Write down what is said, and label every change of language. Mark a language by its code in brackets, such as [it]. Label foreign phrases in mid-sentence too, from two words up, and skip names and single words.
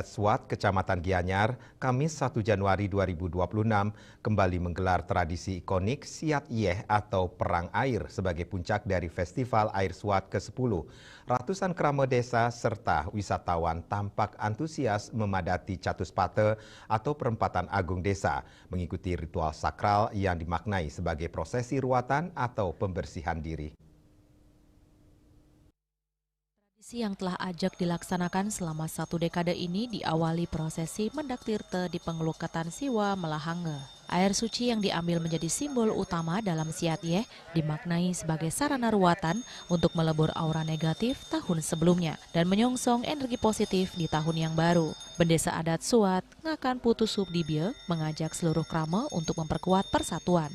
[id] Swat, Kecamatan Gianyar, Kamis 1 Januari 2026 kembali menggelar tradisi ikonik Siat Yeh atau Perang Air sebagai puncak dari Festival Air Swat ke-10. Ratusan kerama desa serta wisatawan tampak antusias memadati Catuspate atau perempatan agung desa, mengikuti ritual sakral yang dimaknai sebagai prosesi ruatan atau pembersihan diri. Tradisi yang telah ajak dilaksanakan selama 1 dekade ini diawali prosesi Mendak Tirte di Pengelukatan Siwa Melahange. Air suci yang diambil menjadi simbol utama dalam Siat Yeh dimaknai sebagai sarana ruatan untuk melebur aura negatif tahun sebelumnya dan menyongsong energi positif di tahun yang baru. Bendesa Adat Swat, Ngakan Putu Subdibye, mengajak seluruh krama untuk memperkuat persatuan.